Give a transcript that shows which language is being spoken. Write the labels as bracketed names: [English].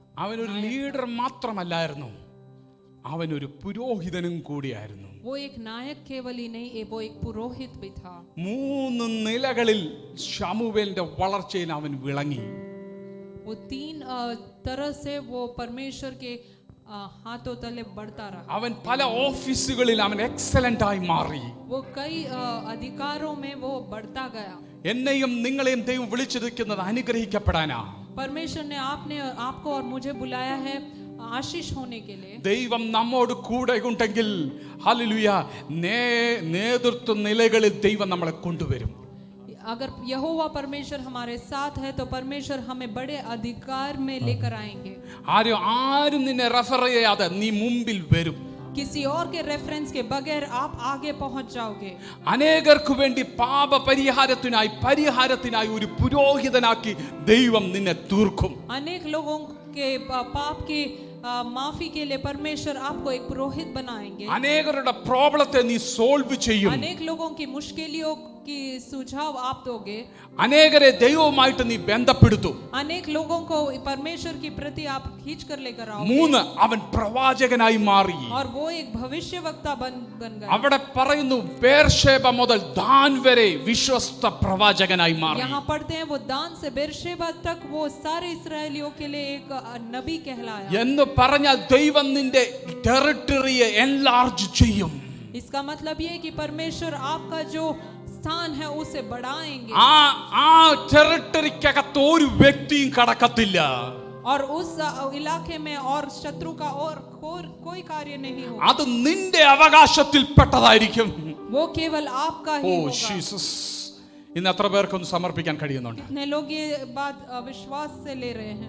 [Malayalam] അവനൊരു ലീഡർ മാത്രമല്ലായിരുന്നു, അവനൊരു പുരോഹിതനും കൂടിയായിരുന്നു. [Hindi] वो एक नायक केवल ही नहीं, वो एक पुरोहित भी था. [Malayalam] 3 നിലകളിൽ ശമൂവേലിന്റെ വളർച്ചയിൽ അവൻ വിളങ്ങി. [Hindi] वो 3 तरह से वो परमेश्वर के हाथों तले बढ़ता रहा. [Malayalam] അവൻ പല ഓഫീസുകളിൽ അവൻ എക്സലന്റ് ആയി മാറി. [Hindi] वो कई अधिकारों में वो बढ़ता गया. [Malayalam] എന്നെയും നിങ്ങളെയും ദൈവം വിളിച്ചിരിക്കുന്നത് അനുഗ്രഹിക്കപ്പെടാനാ. [Hindi] परमेश्वर ने आपको और मुझे बुलाया है आशीष होने के लिए. [Malayalam] ദൈവം നമ്മോട് കൂടെ ഉണ്ടെങ്കിൽ ഹല്ലേലൂയ, നേതൃത്വ നിലകളിൽ ദൈവം നമ്മളെ കൊണ്ടുവരും. [Hindi] अगर यहोवा परमेश्वर हमारे साथ है तो परमेश्वर हमें बड़े अधिकार में लेकर आएंगे. [Malayalam] ആരും നിന്നെ റെഫർ ചെയ്യാതെ നീ മുമ്പിൽ വരും. [Hindi] किसी और के रेफरेंस के बगैर आप आगे पहुंच जाओगे। [Malayalam] അനേകർക്ക് വേണ്ടി പരിഹാരത്തിനായി ഒരു പുരോഹിതനാക്കി ദൈവം നിന്നെ തീർക്കും. [Hindi] अनेक लोगों के पाप की माफी के लिए परमेश्वर आपको एक पुरोहित बनाएंगे। [Malayalam] അനേകരുടെ പ്രോബ്ലത്തെ നീ സോൾവ് ചെയ്യും. [Hindi] अनेक लोगों की मुश्किलों की सुझाव आप दोगे। [Malayalam] അനേകരെ ദൈവവുമായിട്ട് നീ ബന്ധപ്പെടുത്തും. [Hindi] अनेक लोगों को परमेश्वर की प्रति आप खींच कर लेकर आओगे। [Malayalam] 3 അവൻ പ്രവാചകനായി മാറി. [Hindi] और वो एक भविष्यवक्ता बन गया। [Malayalam] അവിടെ പറയുന്നു ബേർഷേബ മുതൽ ദാൻ വരെ വിശ്വസ്ത പ്രവാചകനായി മാറി. [Hindi] यहाँ पढ़ते हैं वो दान से बेरशेबा तक वो सारे इस्राएलियों के लिए एक नबी कहलाया। [Malayalam] എന്ന് പറഞ്ഞാൽ ദൈവം നിന്റെ ടെറിട്ടറിയെ എൻലാർജ് ചെയ്യും. [Hindi] इसका मतलब ये है कि परमेश्वर आपका जो स्थान है उसे बढ़ाएंगे। [Malayalam] ആ ടെറിട്ടറിക്കകത്ത് ഒരു വ്യക്തിയും കടക്കത്തില്ല. [Hindi] और उस इलाके में और शत्रु का और कोई कार्य नहीं होगा। [Malayalam] അത് നിന്റെ അവകാശത്തിൽപ്പെട്ടതായിരിക്കും. [Hindi] वो केवल आपका ही ഓ होगा। [Malayalam] ജീസസ്, ഇന്ന് എത്ര പേർക്കൊന്ന് സമർപ്പിക്കാൻ കഴിയുന്നുണ്ട്? [Hindi] कितने लोग ये बात विश्वास से ले रहे हैं?